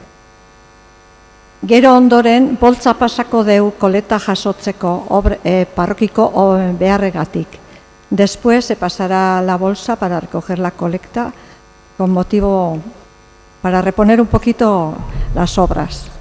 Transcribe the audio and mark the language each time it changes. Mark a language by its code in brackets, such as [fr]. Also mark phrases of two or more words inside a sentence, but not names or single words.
[eu] Gero ondoren, boltza pasako deu koleta jasotzeko parrokiko beharregatik. [es] Después se pasará la bolsa para recoger la colecta con motivo para reponer un poquito las obras.